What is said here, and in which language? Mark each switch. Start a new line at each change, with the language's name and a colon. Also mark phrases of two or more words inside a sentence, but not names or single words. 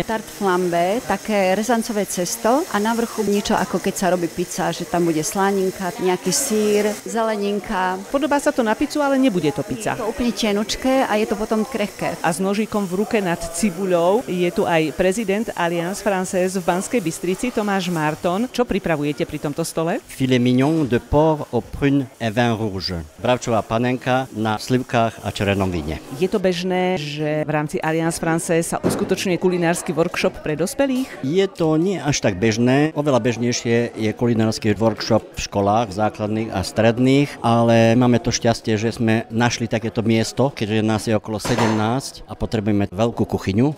Slovak: Tarte flambé, také rezancové cesto a na vrchu niečo ako keď sa robí pizza, že tam bude slaninka, nejaký sír, zeleninka. Podobá sa to na pizzu, ale nebude to pizza. To úplne tenučké a je to potom krehké. A s nožíkom v ruke nad cibuľou je tu aj prezident Alliance Française v Banskej Bystrici, Tomáš Marton. Čo pripravujete pri tomto stole?
French: Filet mignon de porc aux prunes et vin rouge.
Slovak: Bravčová panenka na slivkách a červenom víne. Je to bežné, že v rámci Alliance Française sa uskutočňuje kulinársky workshop pre dospelých? Je to nie až tak bežné. Oveľa bežnejšie je kulinársky workshop v školách základných a stredných, ale máme to šťastie, že sme našli takéto miesto, keďže nás je okolo 17 a potrebujeme veľkú kuchyňu.